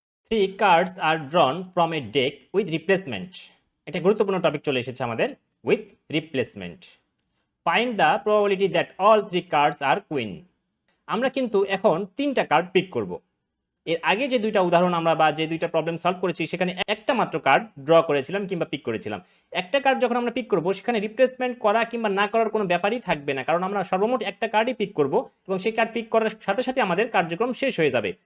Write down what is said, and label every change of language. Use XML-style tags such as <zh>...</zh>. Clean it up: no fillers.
<en>3 cards are drawn from a deck with replacement.</en> <bn>এটা গুরুত্বপূর্ণ topic চলে এসেছে আমাদের,</bn> <en>with replacement. Find the probability that all 3 cards are queen.</en> <bn>আমরা কিন্তু এখন 3টা কার্ড পিক করব। এর আগে যে দুইটা উদাহরণ আমরা বা যে দুইটা প্রবলেম সলভ করেছি সেখানে একটা মাত্র কার্ড ড্র করেছিলাম কিংবা পিক করেছিলাম। একটা কার্ড যখন আমরা পিক করব সেখানে রিপ্লেসমেন্ট করা কিংবা না করার কোনো ব্যাপারই থাকবে না, কারণ আমরা সর্বমোট একটা কার্ডই পিক করব এবং সেই কার্ড পিক করার সাথে সাথে আমাদের কার্যক্রম শেষ হয়ে যাবে।</bn>